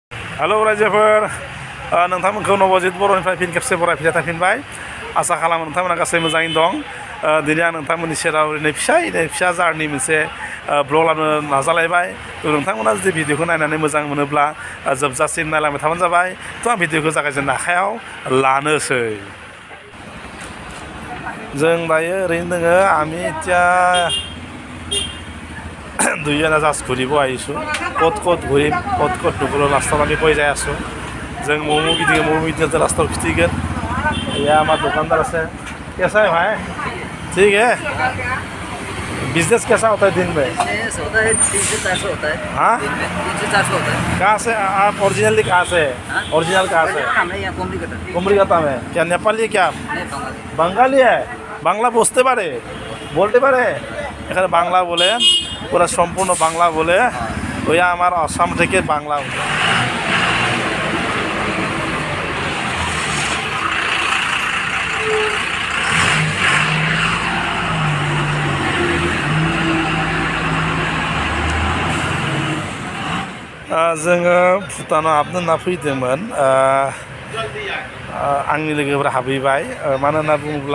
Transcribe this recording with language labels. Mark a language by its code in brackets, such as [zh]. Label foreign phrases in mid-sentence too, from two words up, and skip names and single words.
[brx] हेलौ रायजोफोर नोंथांमोनखौ नवजित बर'निफ्राय फिन खेबसे बरायफिननाय थाफिनबाय आसा खालामो नोंथांमोना गासै मोजाङैनो दं दिनै आं नोंथांमोननि सेराव ओरैनो फिसा जारनि मोनसे ब्लग लानो नाजालायबाय नोंथांमोना जुदि भिडिअखौ नायनानै मोजां मोनोब्ला जोबजासिम नायलांबाय थाबानो जाबाय आं भिडिअखौ जागायजेननो आखायाव लानोसै जों दायो ओरैनो दोङो [as] আমি এতিয়া দুইজনে জাষ্ট ঘূৰিব আহিছোঁ ক'ত ঘূৰিম ক'ত নুঘূৰো লাষ্টত আমি কৈ যাই আছোঁ [brx] जों मम' गिदिंनो लास्टआव खिथिगोन [hi] यहाँ हमारा दुकानदार है कैसा है भाई ठीक है बिजनेस कैसा होता है दिन में बिजनेस होता है 300-400 होता है हाँ 300-400 होता है कहाँ से आप ओरिजिनली कहाँ से ओरिजिनल कहाँ से हमें यहाँ कुमरीघाट कुमरीघाटा में क्या नेपाली क्या नहीं बंगाली [bn] বাঙালি বাংলা বুঝতে পারে বলতে পারে এখানে বাংলা বলে পুরো সম্পূর্ণ বাংলা বলে ওই আমার আসাম থেকে বাংলা [brx] जोङो भुटानाव हाबनो होनना फैदोंमोन आंनि लोगोफोरा हाबहैबाय मानो होनना बुङोब्ला